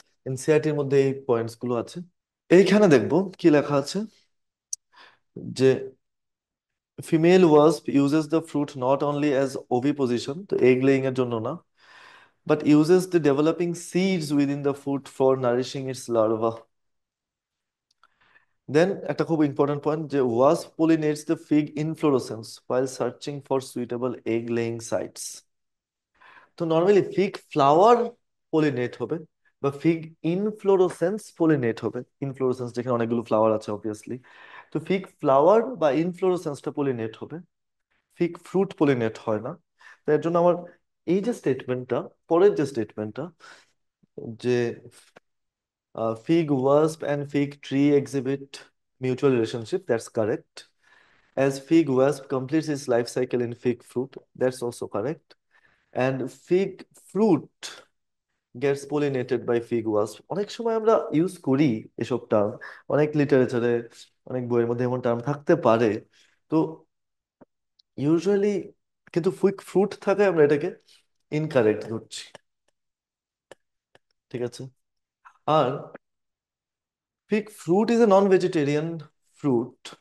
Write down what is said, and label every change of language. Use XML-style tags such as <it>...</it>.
<bn>এনসিআরটির মধ্যে এই পয়েন্টস গুলো আছে। এইখানে দেখবো কি লেখা আছে, যে</bn> <en>female wasp uses the fruit not only as oviposition,</en> <bn>তো এগ লেইং এর জন্য না,</bn> <en>but uses the developing seeds within the fruit for nourishing its larva. Then</en> <bn>একটা খুব ইম্পর্টেন্ট পয়েন্ট, যে</bn> <en>wasp pollinates the fig inflorescence while searching for suitable egg laying sites.</en> <bn>তো normally fig flower pollinate হবে, বা fig ইনফ্লোরোসেন্স pollinate হবে। ইনফ্লোরোসেন্স যেখানে অনেকগুলো flower আছে অবভিয়াসলি। তো ফিগ ফ্লাওয়ার বা ইনফ্লোরোসেন্সটা পলিনেট হবে, ফিগ ফ্রুট পলিনেট হয় না। তো এর জন্য আমার এই যে স্টেটমেন্টটা, পরের যে স্টেটমেন্টটা,</bn> <en>যে fig wasp and fig tree exhibit mutual relationship. That's correct. As fig wasp completes its life cycle in fig fruit. That's also correct. And fig fruit gets pollinated by fig wasp.</en> <bn>অনেক সময় আমরা use করি এসব term, অনেক লিটারেচারে, অনেক বইয়ের মধ্যে এমন টার্ম থাকতে পারে। তো ইউজুয়ালি কিন্তু ফিগ ফ্রুট থাকে, আমরা এটাকে ইনকারেক্ট ধরছি। ঠিক আছে। আর</bn> <en>Fig fruit is a non vegetarian fruit.</en>